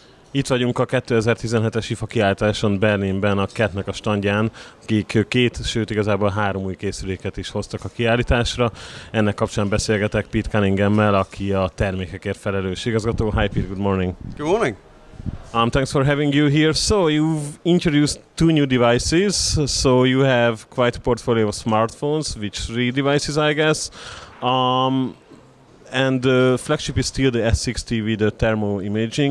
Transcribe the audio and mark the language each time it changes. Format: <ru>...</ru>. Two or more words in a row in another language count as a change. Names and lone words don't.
<hu>Itt vagyunk a 2017-es IFA kiállításon Berlinben a Catnek a standján, akik sőt igazából 3 új készüléket is hoztak a kiállításra. Ennek kapcsán beszélgetek Pete Cunningammel, aki a termékekért felelős igazgató.</hu> <en>Hi Pete, good morning. Good morning. Thanks for having you here. So you've introduced 2 new devices. So you have quite a portfolio of smartphones, which 3 devices, I guess. And the flagship is still the S60 with the thermal imaging.</en>